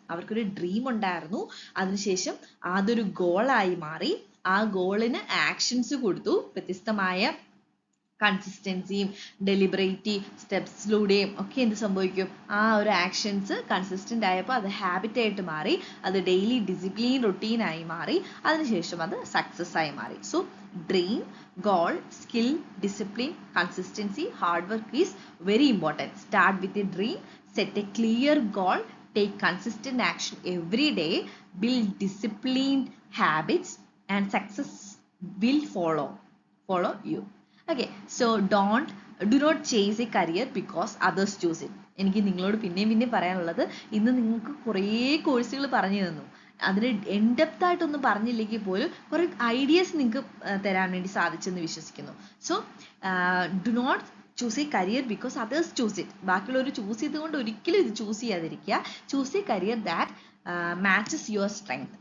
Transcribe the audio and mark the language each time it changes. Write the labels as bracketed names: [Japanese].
[Malayalam] അവർക്കൊരു ഡ്രീം ഉണ്ടായിരുന്നു, അതിനുശേഷം അതൊരു ഗോളായി മാറി, ആ ഗോളിന് ആക്ഷൻസ് കൊടുത്തു, വ്യത്യസ്തമായ കൺസിസ്റ്റൻസിയും ഡെലിബറേറ്റ് സ്റ്റെപ്സിലൂടെയും ഒക്കെ എന്ത് സംഭവിക്കും? ആ ഒരു ആക്ഷൻസ് കൺസിസ്റ്റന്റ് ആയപ്പോൾ അത് ഹാബിറ്റായിട്ട് മാറി, അത് ഡെയിലി ഡിസിപ്ലിൻ റൊട്ടീനായി മാറി, അതിനുശേഷം അത് സക്സസ് ആയി മാറി. [English] So dream, goal, skill, discipline, consistency, hard work is very important. Start with a dream, set a clear goal, take consistent action every day, build disciplined habits, and success will follow you. Okay, so do not chase a career because others choose it. [Malayalam] എനിക്ക് നിങ്ങളോട് പിന്നെയും പറയാനുള്ളത്, ഇന്ന് നിങ്ങൾക്ക് കുറേ കോഴ്സുകൾ പറഞ്ഞു തന്നു, അതിന് എൻഡെപ്ത് ആയിട്ടൊന്നും പറഞ്ഞില്ലെങ്കിൽ പോലും കുറെ ഐഡിയാസ് നിങ്ങൾക്ക് തരാൻ വേണ്ടി സാധിച്ചെന്ന് വിശ്വസിക്കുന്നു. [English] So do not choose a career because others choose it. [Malayalam] ബാക്കിയുള്ളവർ ചൂസ് ചെയ്തുകൊണ്ട് ഒരിക്കലും ഇത് ചൂസ് ചെയ്യാതിരിക്കുക. [English] Choose a career that matches your strength.